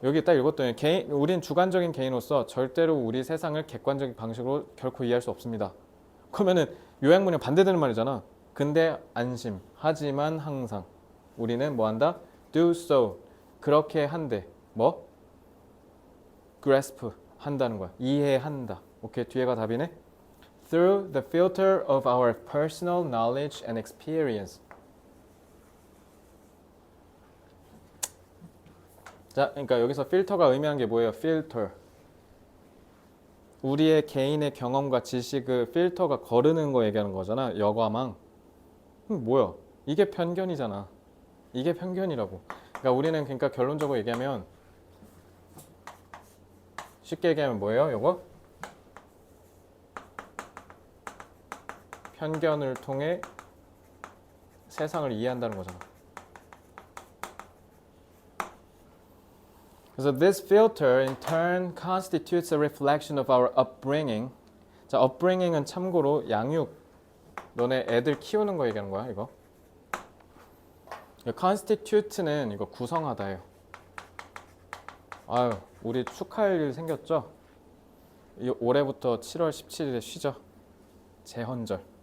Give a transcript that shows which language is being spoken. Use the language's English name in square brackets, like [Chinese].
[Korean] 여기 딱 읽었더니 우린 주관적인 개인으로서 절대로 우리 세상을 객관적인 방식으로 결코 이해할 수 없습니다. 그러면은 요약문에 반대되는 말이잖아. 근데 안심. 하지만 항상 우리는 뭐 한다? do so. 그렇게 한대. 뭐? grasp 한다는 거야. 이해한다. 오케이, 뒤에가 답이네. [English] Through the filter of our personal knowledge and experience. [Korean] 자, 그러니까 여기서 필터가 의미하는 게 뭐예요? filter. 우리의 개인의 경험과 지식을 필터가 거르는 거 얘기하는 거잖아. 여과망. 뭐야? 이게 편견이잖아. 이게 편견이라고. 그러니까 우리는 그러니까 결론적으로 얘기하면 쉽게 얘기하면 뭐예요? 요거? 편견을 통해 세상을 이해한다는 거잖아. [English] 그래서 this filter in turn constitutes a reflection of our upbringing. [Korean] 자, upbringing은 참고로 양육, 너네 애들 키우는 거 얘기하는 거야, 이거. constitute는 이거 구성하다예요. 아유, 우리 축하할 일 생겼죠? 올해부터 7월 17일에 쉬죠. 제헌절.